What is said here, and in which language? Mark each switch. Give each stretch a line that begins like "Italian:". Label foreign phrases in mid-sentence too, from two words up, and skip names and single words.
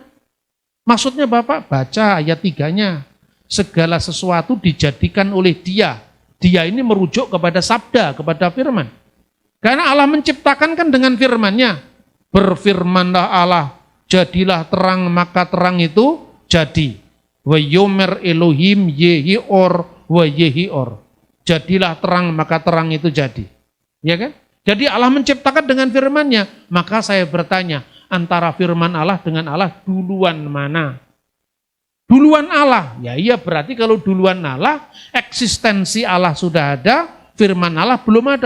Indonesian: Maksudnya Bapak baca ayat 3-nya. Segala sesuatu dijadikan oleh Dia. Dia ini merujuk kepada sabda, kepada firman. Karena Allah menciptakan kan dengan firman-Nya. Berfirmanlah Allah, jadilah terang, maka terang itu jadi.
Hebrew: ויאמר אלהים יהי אור ויהי אור.
Indonesian: Jadilah terang, maka terang itu jadi. Ya kan? Jadi Allah menciptakan dengan firman-Nya. Maka saya bertanya, antara firman Allah dengan Allah duluan mana? Duluan Allah. Ya iya, berarti kalau duluan Allah, eksistensi Allah sudah ada, firman Allah belum ada.